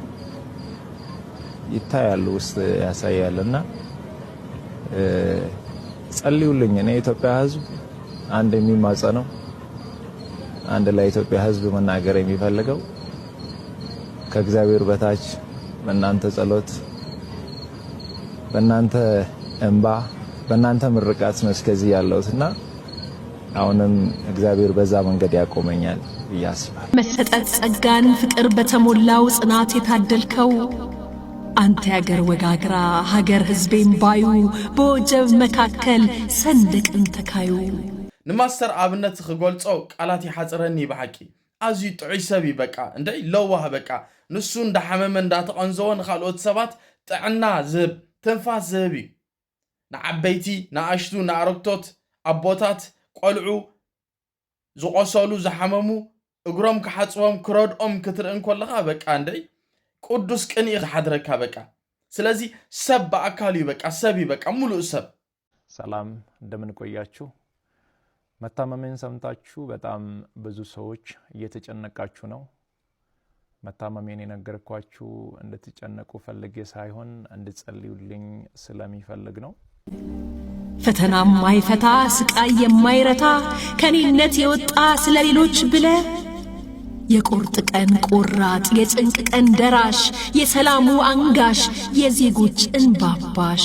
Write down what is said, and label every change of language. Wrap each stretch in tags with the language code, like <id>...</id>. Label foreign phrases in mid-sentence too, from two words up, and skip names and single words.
<am>ይታያል ውስጥ ያሳያልና ጸልዩልኝ እኔ ኢትዮጵያ ህዝብ አንድ የሚማጸነው አንድ ላይ ኢትዮጵያ ህዝብ መናገር የሚፈልገው ከእግዚአብሔር በታች በእናንተ ጸሎት በእናንተ እንባ በእናንተ ምርቃት ነው እስከዚህ ያለውትና አሁንም እግዚአብሔር በዛ መንገድ ያቆመኛል ይያስባል መሰጠት ጸጋን ፍቅር በተሞላው ጽናት የታደልከው አንተ ያገር ወጋግራ ሀገር ህዝቤን ባዩ በወጀብ መካከል ሰንደቅን ተካዩ</am> <ti>ንማስተር ኣብነት ክገልጾ ቃላት ይሓጽረኒ በሐቂ ኣዝዩ ጥዑይ ሰብ በቃ እንደይ ለዋህ በቃ ንሱ እንዳሓመመ እንዳተቐንዘወ ንኻልኦት ሰባት ጥዕና ዝህብ ትንፋስ ዝህብ እዩ ንዓበይቲ ንኣሽቱ ንኣረግቶት ኣቦታት ቆልዑ ዝቆሰሉ ዝሓመሙ እግሮም ክሓጽቦም ክረድኦም ክትርእን ከለኻ በቃ እንደይ ቅዱስ ቅን ይሓድረካ በቃ ስለዚ ሰብ በአካል በቃ ሰብ በቃ ሙሉ ሰብ</ti> <am>ሰላም እንደምን ቆያችሁ መታመሜን ሰምታችሁ በጣም ብዙ ሰዎች እየተጨነቃችሁ ነው መታመሜን የነገርኳችሁ እንድትጨነቁ ፈልጌ ሳይሆን እንድትጸልዩልኝ ስለሚፈልግ ነው ፈተና ማይፈታ ስቃይ የማይረታ ከኔነት የወጣ ስለሌሎች ብለ የቁርጥ ቀን ቆራጥ የጭንቅ ቀን ደራሽ የሰላሙ አንጋሽ የዜጎች እንባባሽ</am>